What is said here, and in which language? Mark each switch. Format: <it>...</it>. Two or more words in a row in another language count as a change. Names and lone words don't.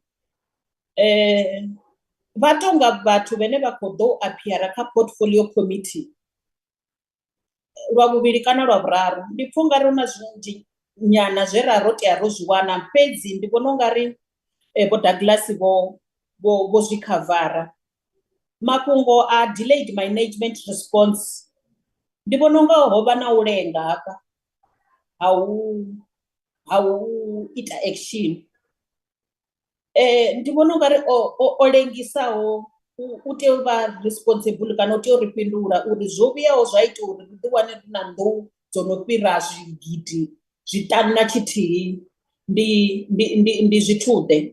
<ve>Vha tonga vhathu vhane vha khou ḓo appeara kha</ve> <en>portfolio committee</en> <ve>lwa vhuvhili kana lwa vhuraru. Ndi pfha ungari hu na zwinzhi nyana zwe ra ro tea ro zwi wana, fhedzi ndi vhona ungari Vho Douglas vho zwi khavara. Mafhungo a</ve> <en>delayed management response</en> <ve>ndi vhona unga ho vha na u lenga hafha ha u ita action. Ndi vhona ungari o lengisaho u tea u vha responsible kana u tea u ri fhindula uri zwo vhuyaho zwa ita uri ri ḓi wane ri na nḓou dzo no fhira zwigidi zwiṱanu na tshithihi ndi zwithuḓe.</ve>